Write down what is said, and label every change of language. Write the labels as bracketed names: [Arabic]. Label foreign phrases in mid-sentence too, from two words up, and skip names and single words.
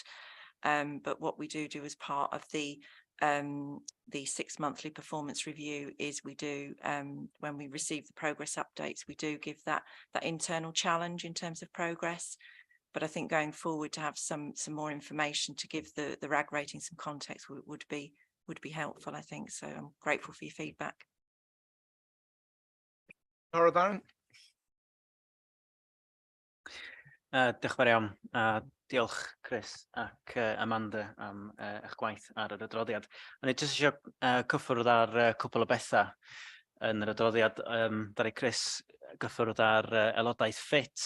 [English] But what we do as part of the 6 monthly performance review is we do, when we receive the progress updates, we do give that internal challenge in terms of progress. But I think going forward, to have some more information to give the RAG rating some context would be helpful, I think. So I'm grateful for your feedback. Nora Darren. [Welsh] Diolch yn fawr iawn. Diolch Chris ac Amanda am eich gwaith ar yr adroddiad. O'n i jyst eisiau cyffwrdd ar cwpl o bethau yn yr adroddiad. Ddaru Chris gyffwrdd ar aelodaeth ffit.